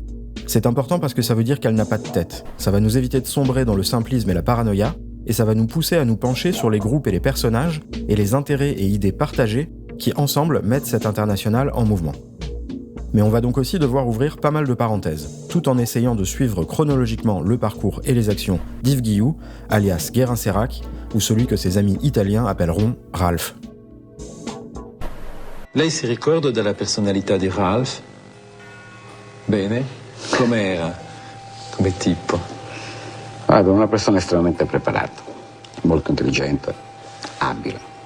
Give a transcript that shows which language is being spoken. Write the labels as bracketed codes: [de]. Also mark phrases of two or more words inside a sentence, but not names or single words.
[fr] C'est important parce que ça veut dire qu'elle n'a pas de tête. Ça va nous éviter de sombrer dans le simplisme et la paranoïa, et ça va nous pousser à nous pencher sur les groupes et les personnages, et les intérêts et idées partagés qui, ensemble, mettent cette internationale en mouvement. Mais on va donc aussi devoir ouvrir pas mal de parenthèses, tout en essayant de suivre chronologiquement le parcours et les actions d'Yves Guilloux, alias Guérin-Sérac, ou celui que ses amis italiens appelleront Ralph. [it] Lei si ricorda della personalità di Ralph? Bene? Com'era? Come tipo? Guarda, una persona estremamente preparata, molto intelligente, abile.